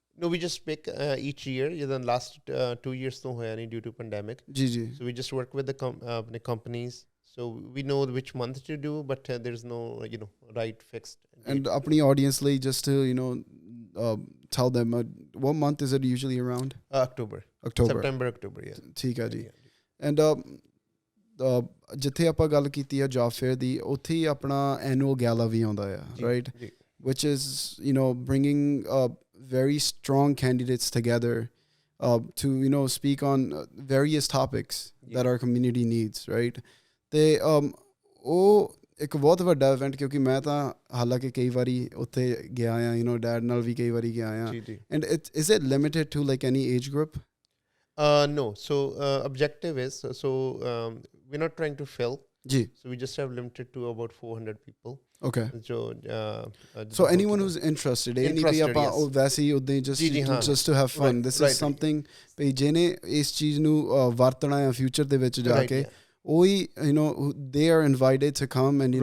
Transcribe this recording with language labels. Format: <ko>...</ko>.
<en>no we just pick each year ਜਿੱਦਾਂ last 2 years</en> <pa>ਤੋਂ ਹੋਇਆ ਨਹੀਂ</pa> <en>due to pandemic</en> <pa>ਜੀ ਜੀ</pa> <en>so we just work with the companies so we know which month to do but there's no right fixed date. And apni audience ਲਈ just to tell them what month is it usually around October September October yeah</en> <pa>ਠੀਕ ਹੈ ਜੀ and ਜਿੱਥੇ ਆਪਾਂ ਗੱਲ ਕੀਤੀ ਆ job fair ਦੀ ਉੱਥੇ ਹੀ ਆਪਣਾ ਐਨੂਅਲ ਗੈਲਾ ਵੀ ਆਉਂਦਾ ਆ right</pa> <en>which is bringing very strong candidates together to speak on various topics that our community needs right</en> <pa>ਤੇ ਉਹ ਇੱਕ ਬਹੁਤ ਵੱਡਾ ਇਵੈਂਟ ਕਿਉਂਕਿ ਮੈਂ ਤਾਂ ਹਾਲਾਂਕਿ ਕਈ ਵਾਰੀ ਉੱਥੇ ਗਿਆ ਆ ਡੈਡ ਨਾਲ ਵੀ ਕਈ ਵਾਰੀ ਗਿਆ ਆ</pa> <en>and is it limited to like any age group no so objective is so we're not trying to fill</en> <pa>ji</pa> <en>so we just have limited to about 400 people okay so anyone who's interested</en> <pa>ਵੈਸੇ ਹੀ ਉਦਾਂ just to have fun this is something ਭਈ ਜਿਹਨੇ ਇਸ ਚੀਜ਼ ਨੂੰ ਵਰਤਣਾ ਹੈ future ਦੇ ਵਿੱਚ ਜਾ ਕੇ ਉਹੀ</pa> <en>they are invited to come and</en>